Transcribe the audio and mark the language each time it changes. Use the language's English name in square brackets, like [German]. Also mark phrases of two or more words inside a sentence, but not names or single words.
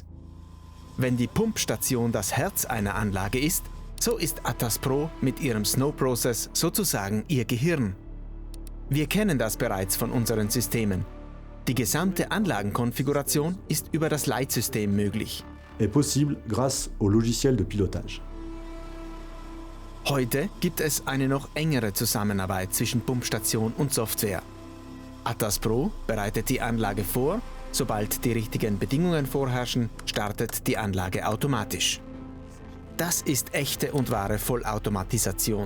[German] Wenn die Pumpstation das Herz einer Anlage ist, so ist Atas Pro mit ihrem Snow Process sozusagen ihr Gehirn. Wir kennen das bereits von unseren Systemen. Die gesamte Anlagenkonfiguration ist über das Leitsystem möglich. [French] Est possible grâce au logiciel de pilotage. [German] Heute gibt es eine noch engere Zusammenarbeit zwischen Pumpstation und Software. Atas Pro bereitet die Anlage vor, sobald die richtigen Bedingungen vorherrschen, startet die Anlage automatisch. Das ist echte und wahre Vollautomatisation.